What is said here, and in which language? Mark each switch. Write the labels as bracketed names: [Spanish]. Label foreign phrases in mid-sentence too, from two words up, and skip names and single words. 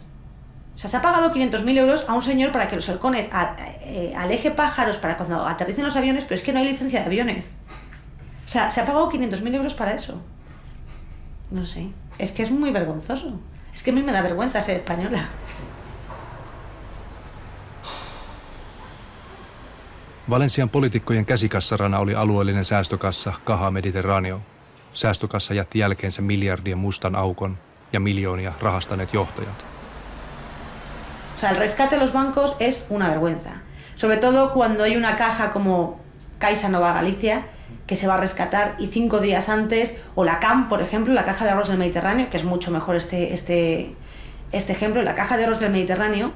[Spanish] O sea, se ha pagado 500.000 euros a un señor para que los halcones aleje pájaros para cuando aterricen los aviones, pero es que no hay licencia de aviones. O sea, se ha pagado 500.000 euros para eso. No sé, es que es muy vergonzoso. Es que a mí me da vergüenza ser española. [Finnish] Valensian poliitikkojen käsikassarana oli alueellinen säästökassa Caja Mediterraneo. Säästökassa jätti jälkeensä miljardien mustan aukon ja miljoonia rahastaneet johtajat. [Spanish] O sea, el rescate de los bancos es una vergüenza. Sobre todo cuando hay una caja como Caixa Nova Galicia, que se va a rescatar y 5 días antes, o la CAM, por ejemplo, la Caja de Ahorros del Mediterráneo, que es mucho mejor este ejemplo, la Caja de Ahorros del Mediterráneo.